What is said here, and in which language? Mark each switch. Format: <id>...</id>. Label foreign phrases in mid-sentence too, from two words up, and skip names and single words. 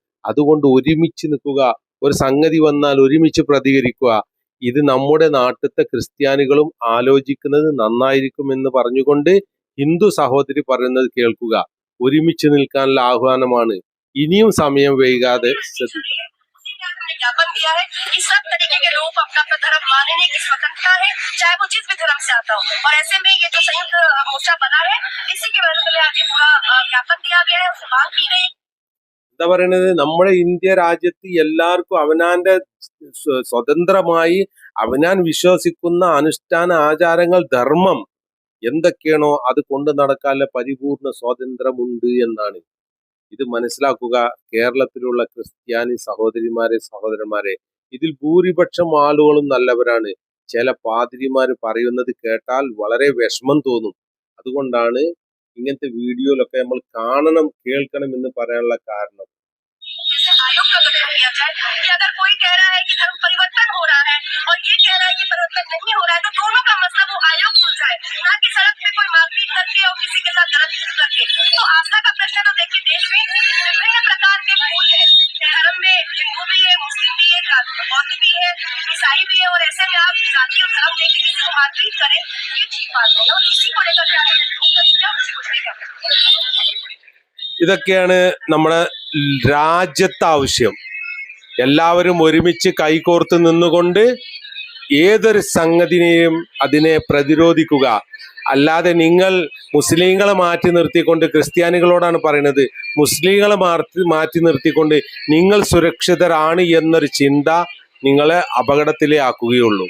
<ml>അതുകൊണ്ട് ഒരുമിച്ച് നിൽക്കുക, ഒരു സംഗതി വന്നാൽ ഒരുമിച്ച് പ്രതികരിക്കുക. ഇത് നമ്മുടെ നാട്ടിലത്തെ ക്രിസ്ത്യാനികളും ആലോചിക്കുന്നത് നന്നായിരിക്കും എന്ന് പറഞ്ഞുകൊണ്ട് ഹിന്ദു സഹോദരി പറയുന്നത് കേൾക്കുക. ഒരുമിച്ച് നിൽക്കാനുള്ള ആഹ്വാനമാണ്. ഇനിയും സമയം വൈകാതെ ശ്രദ്ധിക്കുക.</ml> <hi>ज्ञापन दिया है कि सब तरीके के लोगों को अपना अपना धर्म मानने की स्वतंत्रता है, चाहे वो जिस भी धर्म से आता हो। और ऐसे में ये जो संयुक्त मोर्चा बना है, इसी की वजह से आज पूरा ज्ञापन दिया गया है, उससे मांग की गई।</hi> <ml>എന്താ പറയുന്നത്? നമ്മുടെ ഇന്ത്യ രാജ്യത്ത് എല്ലാവർക്കും അവനാന്റെ സ്വതന്ത്രമായി അവനാൻ വിശ്വസിക്കുന്ന അനുഷ്ഠാന ആചാരങ്ങൾ, ധർമ്മം എന്തൊക്കെയാണോ അത് കൊണ്ട് നടക്കാനുള്ള പരിപൂർണ സ്വാതന്ത്ര്യമുണ്ട് എന്നാണ്. ഇത് മനസ്സിലാക്കുക. കേരളത്തിലുള്ള ക്രിസ്ത്യാനി സഹോദരിമാരെ, സഹോദരന്മാരെ, ഇതിൽ ഭൂരിപക്ഷം ആളുകളും നല്ലവരാണ്. ചില പാതിരിമാർ പറയുന്നത് കേട്ടാൽ വളരെ വിഷമം തോന്നും. അതുകൊണ്ടാണ് ഇങ്ങനത്തെ വീഡിയോയിലൊക്കെ നമ്മൾ കാണണം, കേൾക്കണം എന്ന് പറയാനുള്ള കാരണം.</ml> <hi>आयोग का गठन किया जाए कि अगर कोई कह रहा है कि धर्म परिवर्तन हो रहा है और ये कह रहा है कि परिवर्तन नहीं हो रहा है, तो दोनों का मसला वो आयोग सुलझाए, ना कि सड़क पे कोई मारपीट करके और किसी के साथ गलत करके। तो आस्था का प्रश्न तो देखिए, देश में विभिन्न प्रकार के फूल है, धर्म में हिंदू भी है, मुस्लिम भी है, बौद्ध भी है, ईसाई भी है, और ऐसे में आप जाति और धर्म लेके किसी को मारपीट करें, ये ठीक बात नहीं है। और इसी को लेकर</hi> <ml>ഇതൊക്കെയാണ് നമ്മുടെ രാജ്യത്തെ ആവശ്യം. എല്ലാവരും ഒരുമിച്ച് കൈകോർത്ത് നിന്നുകൊണ്ട് ഏതൊരു സംഗതിനെയും അതിനെ പ്രതിരോധിക്കുക. അല്ലാതെ നിങ്ങൾ മുസ്ലിങ്ങളെ മാറ്റി നിർത്തിക്കൊണ്ട്, ക്രിസ്ത്യാനികളോടാണ് പറയുന്നത്, മുസ്ലിങ്ങളെ മാറ്റി നിർത്തിക്കൊണ്ട് നിങ്ങൾ സുരക്ഷിതരാണ് എന്നൊരു ചിന്ത നിങ്ങളെ അപകടത്തിലേ ആക്കുകയുള്ളൂ.</ml>